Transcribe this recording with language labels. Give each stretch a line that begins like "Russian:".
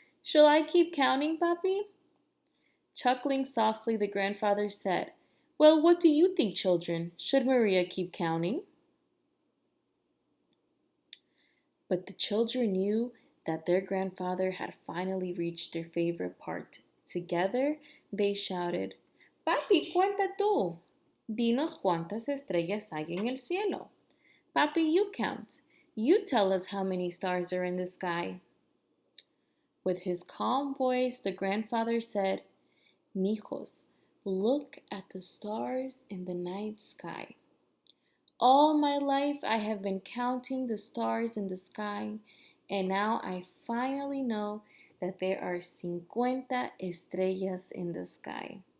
English: Shall I keep counting, Papi? Chuckling softly, the grandfather said, Well, what do you think, children? Should Maria keep counting? But the children knew that their grandfather had finally reached their favorite part. Together, they shouted, Papi,
Spanish: cuenta tú. Dinos cuántas estrellas hay en el cielo.
English: Papi, you count. You tell us how many stars are in the sky. With his calm voice, the grandfather said, Mijos, look at the stars in the night sky. All my life I have been counting the stars in the sky, and now I finally know that there are 50 estrellas in the sky.